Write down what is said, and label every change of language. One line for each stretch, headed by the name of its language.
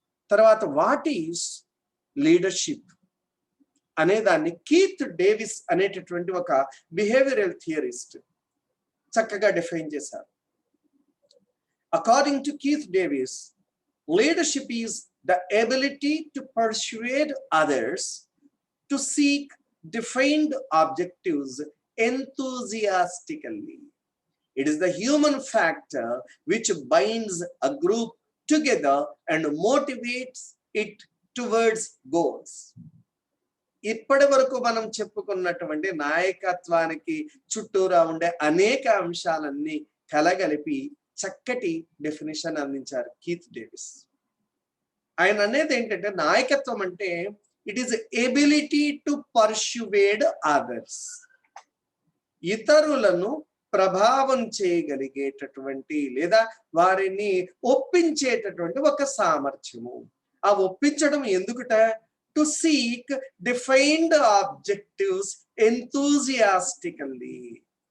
Telugu: తర్వాత what is leadership అనే దాన్ని కీత్ డేవిస్ అనేటటువంటి ఒక బిహేవియరల్ థియరిస్ట్ చక్కగా డిఫైన్ చేశారు.
English: According to Keith Davis, leadership is the ability to persuade others to seek defined objectives enthusiastically. It is the human factor which binds a group together and motivates it towards goals.
Telugu: ఇప్పటి వరకు మనం చెప్పుకున్నటువంటి నాయకత్వానికి చుట్టూరా ఉండే అనేక అంశాలన్నీ కలగలిపి చక్కటి డెఫినిషన్ అందించారు కీత్ డేవిస్. ఆయన అనేది ఏంటంటే నాయకత్వం అంటే
English: it is ability to persuade others.
Telugu: ఇతరులను ప్రభావం చేయగలిగేటటువంటి లేదా వారిని ఒప్పించేటటువంటి ఒక సామర్థ్యము. ఆ ఒప్పించడం ఎందుకుట?
English: To seek defined objectives enthusiastically.